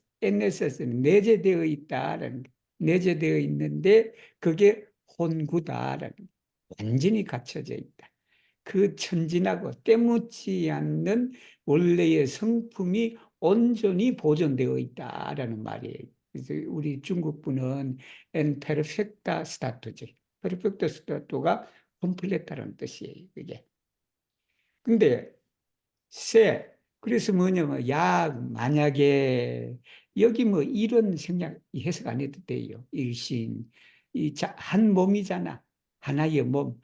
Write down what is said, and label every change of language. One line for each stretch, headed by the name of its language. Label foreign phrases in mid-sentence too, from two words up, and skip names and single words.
Korean: 엔네서스는 내재되어 있다라는 거. 내재되어 있는데 그게 혼구다라는 거. 완전히 갖춰져 있다. 그 천진하고 때묻지 않는 원래의 성품이 온전히 보존되어 있다라는 말이에요. 그래서 우리 중국분은
Latin: en perfecta statu
Korean: 지.
Latin: perfecta statu
Korean: 가 콤플레타라는 뜻이에요. 이게. 근데 세 그래서 뭐냐면 만약에 여기 뭐 이런 생각 해석 안 해도 돼요. 일신 한 몸이잖아. 하나의 몸.